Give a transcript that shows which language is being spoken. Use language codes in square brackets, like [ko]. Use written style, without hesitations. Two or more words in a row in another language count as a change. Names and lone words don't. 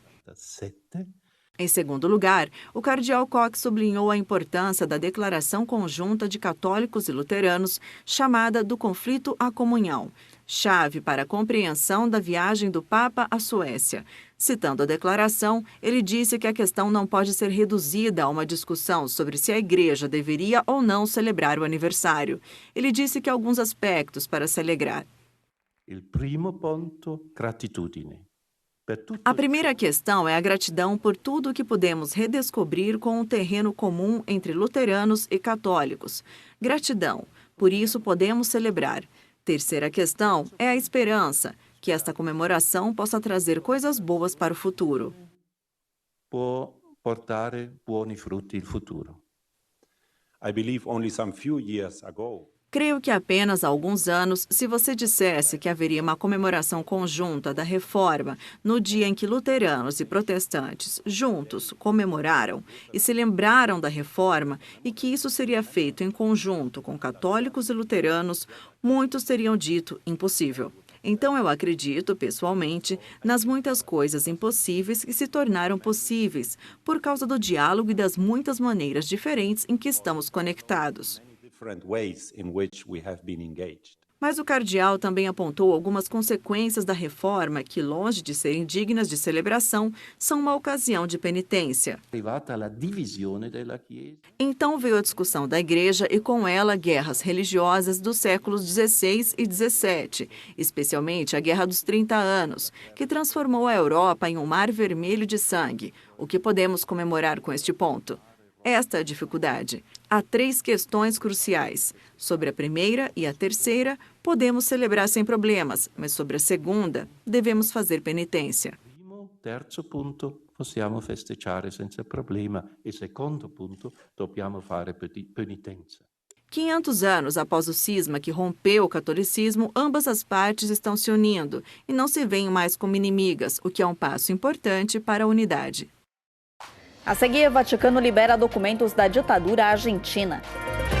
[pt] Em segundo lugar, o cardeal Koch sublinhou a importância da declaração conjunta de católicos e luteranos, chamada do conflito à comunhão, chave para a compreensão da viagem do Papa à Suécia. Citando a declaração, ele disse que a questão não pode ser reduzida a uma discussão sobre se a Igreja deveria ou não celebrar o aniversário. Ele disse que há alguns aspectos para se alegrar. [it] Il primo ponto, gratitudine. [pt] A primeira questão é a gratidão por tudo o que pudemos redescobrir com um terreno comum entre luteranos e católicos. Gratidão, por isso podemos celebrar. Terceira questão é a esperança, que esta comemoração possa trazer coisas boas para o futuro. [it] Può portare buoni frutti il futuro. [en] I believe only some few years ago, [pt] Creio que apenas há alguns anos, se você dissesse que haveria uma comemoração conjunta da Reforma no dia em que luteranos e protestantes juntos comemoraram e se lembraram da Reforma e que isso seria feito em conjunto com católicos e luteranos, muitos teriam dito impossível. Então eu acredito, pessoalmente, nas muitas coisas impossíveis que se tornaram possíveis por causa do diálogo e das muitas maneiras diferentes em que estamos conectados. [en] different ways in which we have been engaged. [pt] Mas o cardeal também apontou algumas consequências da reforma que, longe de serem dignas de celebração, são uma ocasião de penitência. Então veio a discussão da Igreja e, com ela, guerras religiosas dos séculos XVI e XVII, especialmente a Guerra dos 30 Anos, que transformou a Europa em um mar vermelho de sangue. O que podemos comemorar com este ponto? Esta é a dificuldade. Há 3 questões cruciais. Sobre a primeira e a terceira, podemos celebrar sem problemas, mas sobre a segunda, devemos fazer penitência. [it] Terzo punto, possiamo festeggiare senza problema. E secondo punto, dobbiamo fare penitenza. [pt] 500 anos após o cisma que rompeu o catolicismo, ambas as partes estão se unindo e não se veem mais como inimigas, o que é um passo importante para a unidade. A seguir, o Vaticano libera documentos da ditadura argentina.